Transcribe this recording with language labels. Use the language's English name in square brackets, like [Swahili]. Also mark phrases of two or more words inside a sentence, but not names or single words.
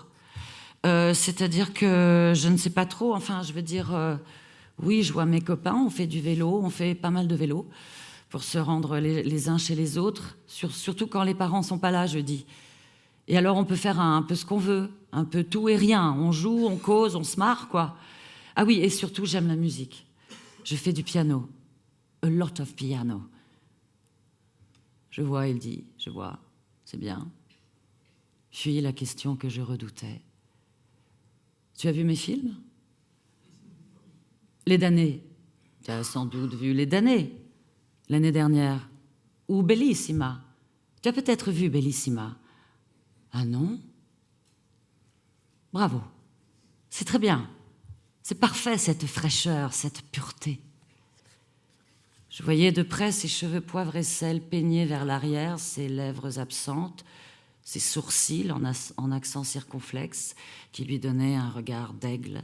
[French] C'est-à-dire que je ne sais pas trop, enfin, je veux dire, oui, je vois mes copains, on fait du vélo, on fait pas mal de vélo pour se rendre les uns chez les autres, surtout quand les parents sont pas là, je dis. Et alors, on peut faire un peu ce qu'on veut, un peu tout et rien. On joue, on cause, on se marre, quoi. Ah oui, et surtout, j'aime la musique. Je fais du piano. [English] A lot of piano. [French] Je vois, il dit, je vois, c'est bien. Puis la question que je redoutais. Tu as vu mes films? Les damnés. Tu as sans doute vu Les damnés, l'année dernière. Ou Bellissima. Tu as peut-être vu Bellissima. Ah non? Bravo. C'est très bien. C'est parfait, cette fraîcheur, cette pureté. Je voyais de près ses cheveux poivre et sel peignés vers l'arrière, ses lèvres absentes, ses sourcils en accent circonflexe qui lui donnaient un regard d'aigle.